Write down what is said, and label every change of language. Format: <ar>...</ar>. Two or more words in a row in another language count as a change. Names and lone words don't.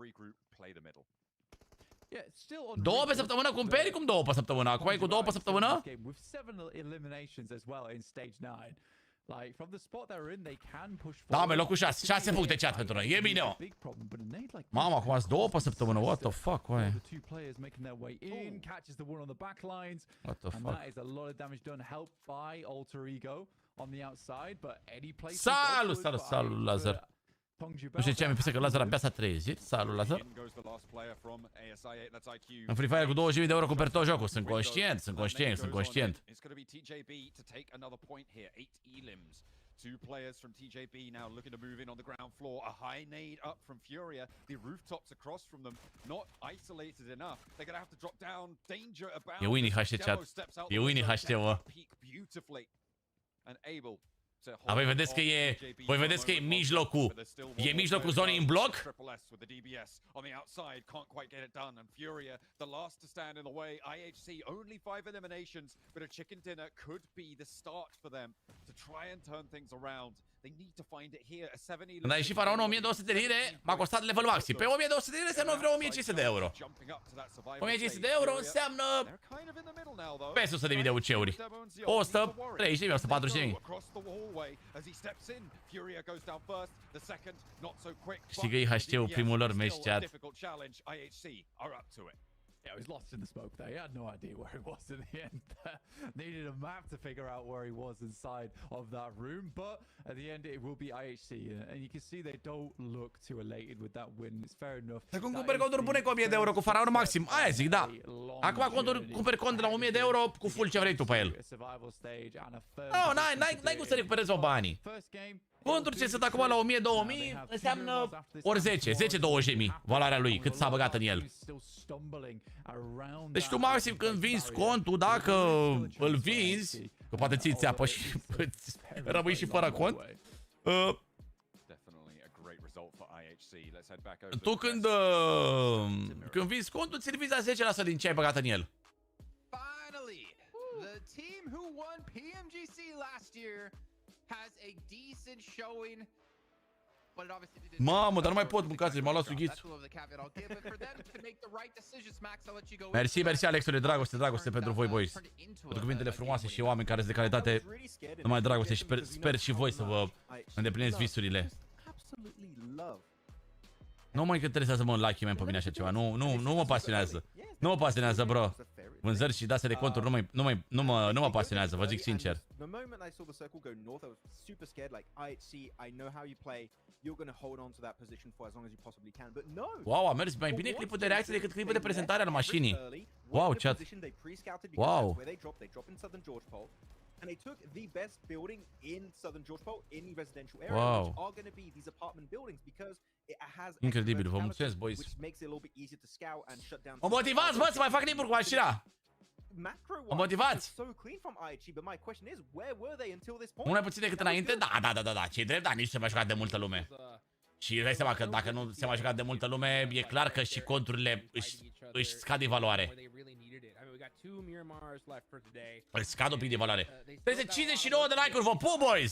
<ro>2 pe săptămână cumperi? Cum 2 pe săptămână? Acum e cu 2 pe săptămână? Da, mă, locul 6. 6 puncte chat pentru noi. E bine, mă. Mamă, acum ați 2 pe săptămână.</ro> <en>What the fuck, oaie? What the fuck?</en> <ro>Salut, Lazar. Nu știu ce am impus că Lazar abia s-a trezit. Salut, Lazar. În Free Fire cu 20.000 de euro cumperi tot jocul. Sunt conștient.</ro> <en>Two players from TJB now looking to move in on the ground floor. A high nade up from Furia. The rooftops across from them, not isolated enough. They're gonna have to drop down. Danger about.</en> <ro>E</ro> <en>winning HT</en> <ro>chat. E</ro> <en>winning HT,</en> <ro>mă. Voi vedeți că e mijlocul. E mijlocul zonei în bloc. Când a ieșit Faraonul 1200 de lire, m-a costat level maxim. Pe 1200 de lire înseamnă vreo 1500 de euro. 1500 de euro înseamnă peste 100.000 de UC-uri. 130.000, 140.000. Știi că IHC-ul primul lor meci chat.</ro> <en>Yeah, he was lost in the smoke there. He had no idea where he was in the end. Needed a map to figure out where he was inside of that room, but at the end it will be IHC, and you can see they don't look too elated with that win. It's fair enough.</en> <ro>Dacă cumperi conturi bune cu 1000 de euro cu Faraon maxim, aia zic, da. Acum cumperi cont de la 1000 de euro cu full ce vrei tu pe el. No, n-ai cum să recuperezi o banii. Conturi ce sunt acum la 1000-2000 înseamnă ori 10, 10-20.000 valoarea lui, cât s-a băgat în el. Deci tu maxim când vinzi contul, dacă îl vinzi, că poate ții țeapă și rămâi și fără cont, tu când vinzi contul, ți-l vinzi la 10% din ce ai băgat în el.</ro> <en>Finally, the team who won PMGC last year has a decent showing. But it obviously didn't.</en> <ro>Mamă, dar nu mai pot, mâncați, m-a luat sughițul. Mersi, Alexule, dragoste pentru voi, boys. Pentru cuvintele frumoase și oameni care sunt de calitate. Numai dragoste și sper și voi să vă îndepliniți visurile. Nu mă interesează, mă,</ro> <en>lucky man</en> <ro>pe mine așa ceva. Nu mă pasionează. Nu mă pasionează, bro. Vânzări și dase de conturi nu mă pasionează, vă zic sincer. Wow, a mers mai bine clipul de reacție decât clipul de prezentare al mașinii. Wow, chat. Wow.</ro> <en>And they took the best building in Southern George Pole in the residential area, Wow. which are going to be these apartment buildings because it has</en> <ro>Incredibil, vă mulțumesc, boys.</ro> <en>which makes it a little bit easier to scout and shut down.</en> <ro>Mă motivați, bă, să mai fac clipuri cu mașina. Mă motivați.</ro> <en>So clean from IHG, but my question is, where were they until this point?</en> <ro>Mult mai puțin decât înainte? Da, ce-i drept, dar nici nu se mai jucat de multă lume. Și îți dai seama că dacă nu se mai jucat de multă lume, e clar că și conturile își scad din valoare. Își scad un pic din valoare. 359 de like-uri, vă pup, boys!</ro>